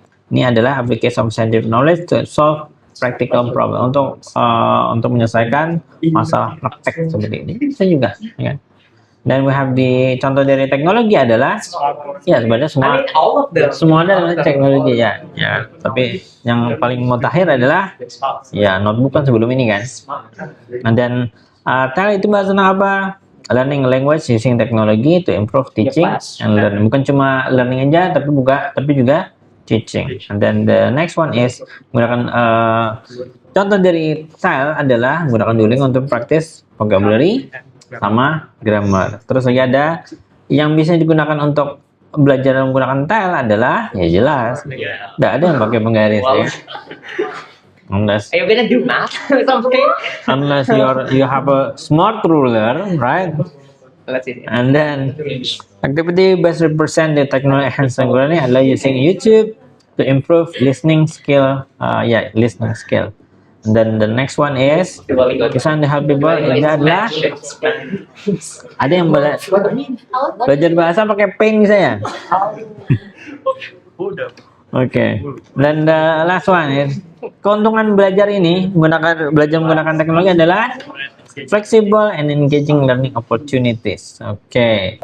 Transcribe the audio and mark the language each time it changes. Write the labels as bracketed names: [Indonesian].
[Indonesian] Ini adalah [English] application of scientific knowledge to solve practical problem, [Indonesian] untuk menyelesaikan masalah praktek seperti ini. Bisa juga, ya kan? Dan [English] we have [Indonesian] di contoh dari teknologi adalah ya sebenarnya semua ada teknologi ya. Tapi yang paling mutakhir adalah ya notebook kan sebelum ini kan. Nah, dan TEL itu bahasa tentang apa? [English] Learning language using technology to improve teaching and learning. [Indonesian] Bukan cuma learning aja, tapi juga teaching. [English] And then the next one is [Indonesian] menggunakan contoh dari TEL adalah menggunakan Duolingo untuk praktis vocabulary sama grammar. Terus lagi ada yang bisa digunakan untuk belajar menggunakan TEL adalah ya jelas tidak ada yang pakai penggaris ya. [English] Unless Are you gonna do math or something? unless you have a smart ruler, right? Let's see. And then activity best represent the technology enhanced learning adalah using YouTube to improve listening skill. Listening skill. And then the next one is design to help people. [Indonesian] Ini adalah ada yang belajar bahasa pakai Paint saya. Oke. Dan [English] the last one is [Indonesian] keuntungan belajar ini belajar menggunakan teknologi adalah [English] flexible and engaging learning opportunities. [Indonesian] Oke.